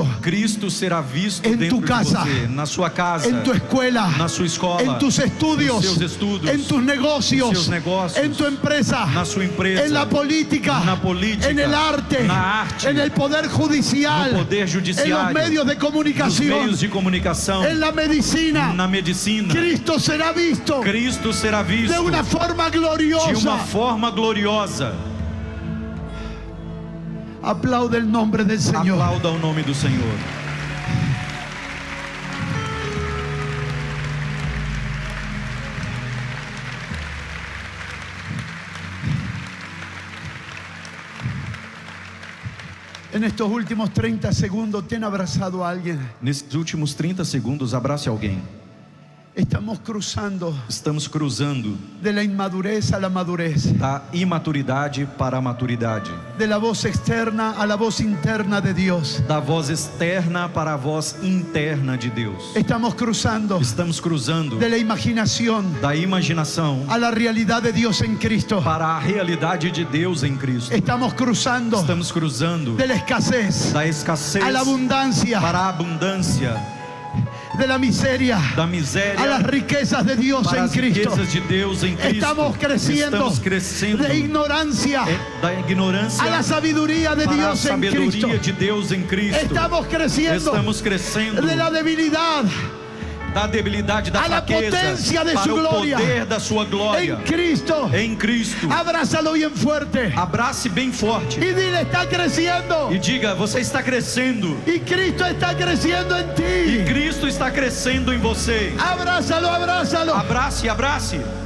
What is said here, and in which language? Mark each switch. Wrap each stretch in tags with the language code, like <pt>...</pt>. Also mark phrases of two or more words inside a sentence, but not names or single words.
<es>Cristo será visto En</es> <pt>dentro</pt> <es>tu casa,</es> <pt>de você, na sua casa,</pt> <es>en tu escuela,</es> <pt>na sua escola,</pt> <es>en tus estudios,</es> <pt>nos seus estudos,</pt> <es>en tus negocios,</es> <pt>nos seus negócios,</pt> <es>en tu empresa,</es> <pt>na sua empresa,</pt> <es>en la política,</es> <pt>na política,</pt> <es>en el arte,</es> <pt>na arte,</pt> <es>en el poder judicial,</es> <pt>no poder</pt> <es>en los</es> <pt>judiciário,</pt> <es>medios de</es> <pt>nos</pt> <es>comunicación,</es> <pt>meios de comunicação,</pt> <es>en la medicina.</es> <pt>na medicina.</pt> <es>Cristo será visto</es> <pt>Cristo será visto</pt> <es>de una forma</es> <pt>de uma</pt> <es>gloriosa.</es> <pt>forma gloriosa.</pt> <es>Aplaude el nombre del Señor.</es> <pt>Aplauda o nome do Senhor.</pt> <es>En estos últimos 30 segundos, ten abrazado a alguien.</es> <pt>Nesses últimos 30 segundos, abrace alguém.</pt> <es>Estamos cruzando</es> <pt>Estamos cruzando</pt> <es>de la inmadurez a la madurez,</es> <pt>da imaturidade para a maturidade,</pt> <es>de la voz externa a la voz interna de Dios.</es> <pt>da voz externa para a voz interna de Deus.</pt> <es>Estamos cruzando</es> <pt>Estamos cruzando</pt> <es>de la imaginación</es> <pt>da imaginação</pt> <es>a la realidad de Dios en Cristo.</es> <pt>para a realidade de Deus em Cristo.</pt> <es>Estamos cruzando</es> <pt>Estamos cruzando</pt> <es>de la escasez</es> <pt>da escassez</pt> <es>a la abundancia,</es> <pt>para a abundância,</pt> <es>de la miseria</es> <pt>da</pt> <es>a las</es> <pt>miséria</pt> <es>riquezas de Dios</es> <pt>para</pt> <es>en</es> <pt>as</pt> <es>Cristo.</es> <pt>riquezas de Deus em Cristo.</pt> <es>Estamos creciendo</es> <pt>Estamos crescendo</pt> <es>de ignorancia</es> <pt>da ignorância</pt> <es>a la sabiduría de</es> <pt>para a</pt> <es>Dios en Cristo.</es> <pt>sabedoria de Deus em Cristo.</pt> <es>Estamos creciendo</es> <pt>Estamos crescendo</pt> <es>de la debilidad</es> <pt>da debilidade, da</pt> <es>a la</es> <pt>fraqueza</pt> <es>potência de</es> <pt>para</pt> <es>su</es> <pt>o glória. poder da sua glória</pt> <es>en Cristo.</es> <pt>em Cristo.</pt> <es>Abrázalo bien fuerte</es> <pt>Abrace bem forte</pt> <es>y dile: está creciendo</es> <pt>e diga: você está crescendo</pt> <es>y Cristo está creciendo en</es> <pt>e</pt> <es>ti.</es> <pt>Cristo está crescendo em você.</pt> <es>Abrázalo, abrázalo.</es> <pt>Abrace, abrace.</pt>